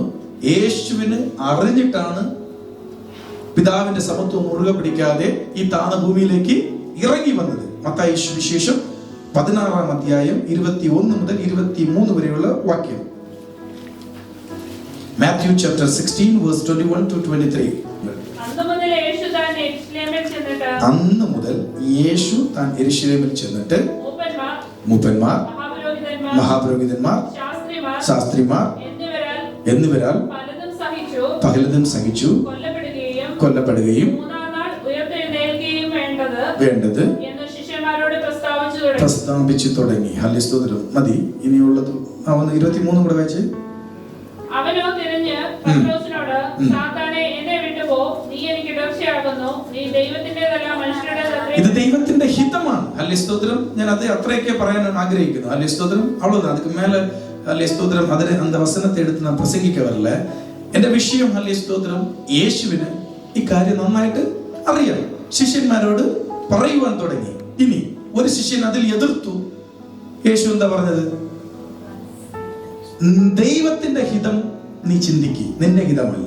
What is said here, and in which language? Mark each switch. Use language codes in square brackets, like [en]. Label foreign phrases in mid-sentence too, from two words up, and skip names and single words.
[ml] യേശുവിന് അറിഞ്ഞിട്ടാണ് പിതാവിന്റെ സമത്വം മുറുകെ പിടിക്കാതെ ഈ താണ ഭൂമിയിലേക്ക് ഇറങ്ങി വന്നത്. മത്തായി സുവിശേഷം 16 അധ്യായം 21 മുതൽ 23 വരെയുള്ള വാക്യം. [en] Matthew chapter 16 verse 21 to 23. [ml] അന്ന് മുതൽ യേശു താൻ യെരൂശലേമിൽ ചെന്നിട്ട് മൂപ്പന്മാർ, മഹാപുരോഹിതന്മാർ, ശാസ്ത്രിമാർ എന്നിവരാൽ പകലതും സഹിച്ചു കൊല്ലപ്പെടുകയും വേണ്ടത് പ്രസ്താവിച്ചു തുടങ്ങി. ഹല്ലേലൂയ. മതി, ഇനിയുള്ളത് 23 കൂടെ വായിച്ചേ. അവനോ തിരിഞ്ഞ് പത്രോസിനോട്, സാത്താനേ, എന്നെ വിട്ടുപോ, നീ എനിക്ക് ഇടർച്ചയാകുന്നു, നീ ദൈവത്തിന്റേതല്ല മനുഷ്യരുടേതത്രേ. ഇത് ദൈവത്തിന്റെ ഹിതമാണ്. ഹല്ലേലൂയ. ഞാൻ അത് അത്രയൊക്കെ പറയാൻ ആഗ്രഹിക്കുന്നു. ഹല്ലേലൂയ. അவ்வளவுதான். [ta] அதுக்கு மேல [ml] ഹല്ലേലൂയ അതിനെ அந்த വസനത്തെ എടുത്ത് ഞാൻ പ്രസംഗിക്ക വരല്ല. എന്റെ വിഷയം ഹല്ലേലൂയ യേശുവിന് ഈ കാര്യം നന്നായിട്ട് അറിയാം. ശിഷ്യന്മാരോട് പറയുവാൻ തുടങ്ങി. ഇനി ഒരു ശിഷ്യൻ അതിൽ എതിർത്തു. യേശു എന്താ പറഞ്ഞത്? ദൈവത്തിന്റെ ഹിതം നീ ചിന്തിക്ക്, നിന്റെ ഹിതമല്ല.